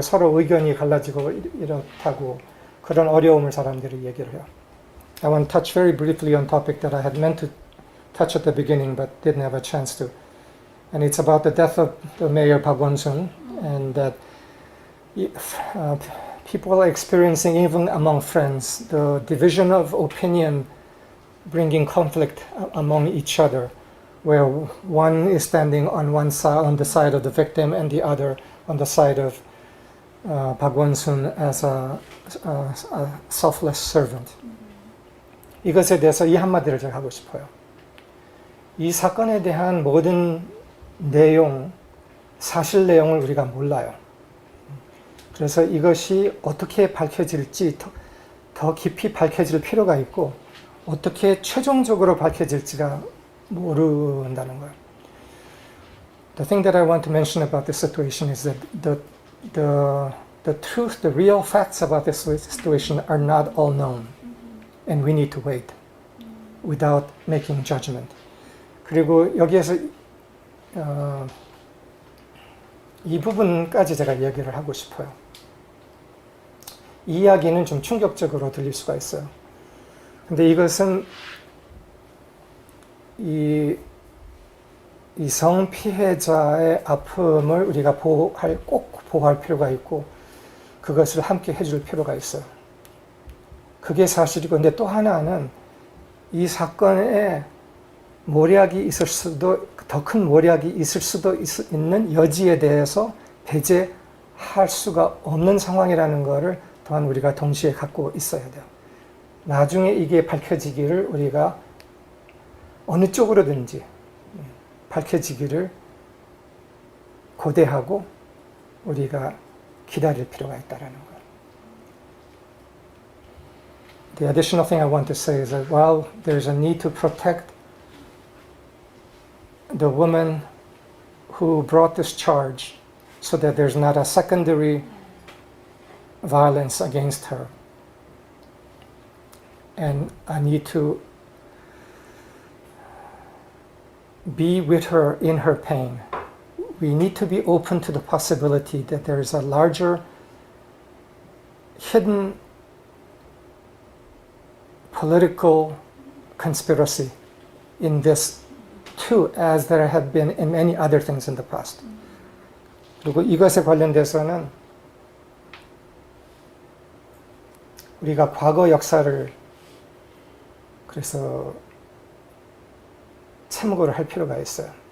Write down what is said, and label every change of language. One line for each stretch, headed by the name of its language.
Korean: 서로 의견이 갈라지고 이렇다고 그런 어려움을 사람들이 얘기를 해요.
English: I want to touch very briefly on topic that I had meant to touch at the beginning but didn't have a chance to, and it's about the death of the mayor Park Won-sun, and that people are experiencing, even among friends, the division of opinion bringing conflict among each other, where one is standing on one side, on the side of the victim, and the other on the side of Park Won-sun as a selfless servant.
Korean: 이것에 대해서 이 한마디를 제가 하고 싶어요. 이 사건에 대한 모든 내용, 사실 내용을 우리가 몰라요. 그래서 이것이 어떻게 밝혀질지 더 깊이 밝혀질 필요가 있고 어떻게 최종적으로 밝혀질지가 모른다는 거예요.
English: The thing that I want to mention about this situation is that the truth, the real facts about this situation are not all known, and we need to wait without making judgment.
Korean: 그리고 여기에서 이 부분까지 제가 얘기를 하고 싶어요. 이 이야기는 좀 충격적으로 들릴 수가 있어요. 근데 이것은 이 성피해자의 아픔을 우리가 꼭 보호할 필요가 있고 그것을 함께 해줄 필요가 있어요. 그게 사실이고, 근데 또 하나는 이 사건에 모략이 있을 수도, 더 큰 모략이 있을 수도 있는 여지에 대해서 배제할 수가 없는 상황이라는 것을 또한 우리가 동시에 갖고 있어야 돼요. 나중에 이게 밝혀지기를 우리가 어느 쪽으로든지 밝혀지기를 고대하고 우리가 기다릴 필요가 있다는 거예요.
English: The additional thing I want to say is that while there's a need to protect the woman who brought this charge so that there's not a secondary violence against her, and I need to be with her in her pain. We need to be open to the possibility that there is a larger hidden political conspiracy in this too, as there have been in many other things in the past.
Korean: 그리고 이것에 관련돼서는 우리가 과거 역사를 그래서 참고를 할 필요가 있어요.